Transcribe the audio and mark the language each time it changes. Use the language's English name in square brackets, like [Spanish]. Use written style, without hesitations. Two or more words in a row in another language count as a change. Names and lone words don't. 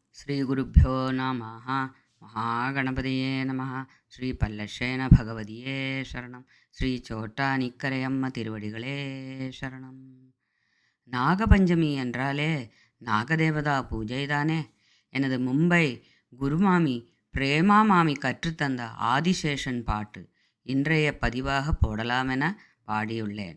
[Sanskrit] श्रीगुरुभ्यो नमः। महागणपतये नमः. [Malayalam] ശ്രീ പല്ലശേന ഭഗവതിയേ ശരണം. [Tamil] ஸ்ரீ சோட்டானிக்கரையம்ம திருவடிகளே சரணம். நாகபஞ்சமி என்றாலே நாகதேவதா பூஜைதானே. எனது மும்பை குருமாமி பிரேமா மாமி கற்றுத்தந்த ஆதிசேஷன் பாட்டு இன்றைய பதிவாக போடலாமென பாடியுள்ளேன்.